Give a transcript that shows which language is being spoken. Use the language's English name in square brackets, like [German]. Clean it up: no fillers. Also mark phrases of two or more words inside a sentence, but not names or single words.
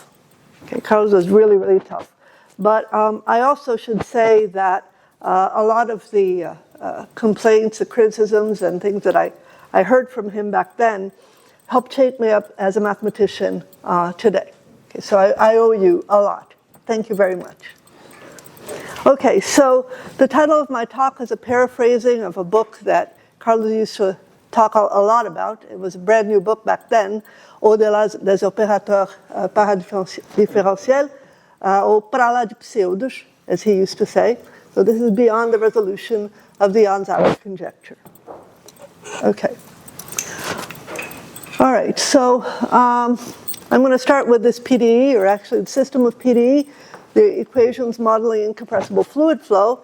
[English] Okay, Carlos was really, really tough. But I also should say that a lot of the complaints, the criticisms, and things that I heard from him back then helped shape me up as a mathematician today. Okay, so I owe you a lot. Thank you very much. Okay, so the title of my talk is a paraphrasing of a book that Carlos used to talk a lot about. It was a brand new book back then, [French] Au-delà des opérateurs paradifferentiels, [Portuguese] ou para lá de pseudos, [English] as he used to say. So this is beyond the resolution of the Onsager Conjecture. Okay. All right, so I'm going to start with this PDE, or actually the system of PDE. The equations modeling incompressible fluid flow.